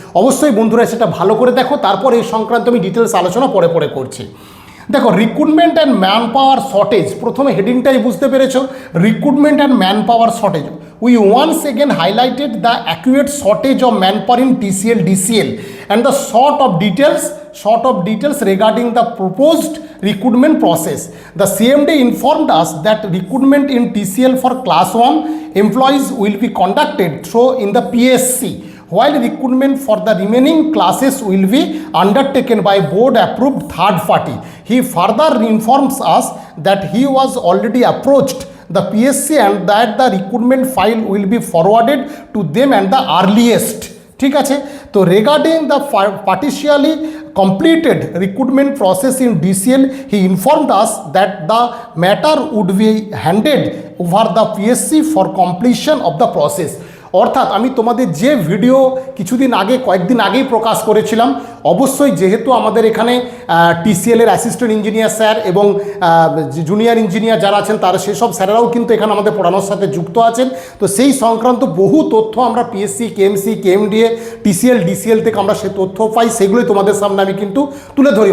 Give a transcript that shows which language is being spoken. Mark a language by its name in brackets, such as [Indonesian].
[Bangla] অবশ্যই বন্ধুরা সেটা ভালো করে দেখো, তারপর এই সংক্রান্ত আমি ডিটেলস আলোচনা পরে করছি। দেখো, recruitment and man power shortage, প্রথমে হেডিংটাই বুঝতে পেরেছো, recruitment and man power shortage. [English] We once again highlighted the acute shortage of manpower in TCL, DCL and the sort of details regarding the proposed recruitment process. The CMD informed us that recruitment in TCL for class 1 employees will be conducted through in the PSC, while recruitment for the remaining classes will be undertaken by board approved third party. He further informs us that he was already approached the PSC and that the recruitment file will be forwarded to them and the earliest. [Bangla] ঠিক আছে, তো [English] Regarding the partially completed recruitment process in DCL, he informed us that the matter would be handed over the PSC for completion of the process. [Bangla] অর্থাৎ আমি তোমাদের যে video কিছুদিন আগে কয়েকদিন আগেই প্রকাশ করেছিলাম, অবশ্যই যেহেতু আমাদের এখানে টিসিএলের অ্যাসিস্ট্যান্ট ইঞ্জিনিয়ার স্যার এবং জুনিয়র ইঞ্জিনিয়ার যারা আছেন তারা সেসব স্যারেরাও কিন্তু এখানে আমাদের পড়ানোর সাথে যুক্ত আছেন। তো সেই সংক্রান্ত বহু তথ্য আমরা PSC, KMC, KMDA, TCL, DCL থেকে আমরা সেই তথ্য পাই, সেগুলোই তোমাদের সামনে আমি কিন্তু তুলে ধরি।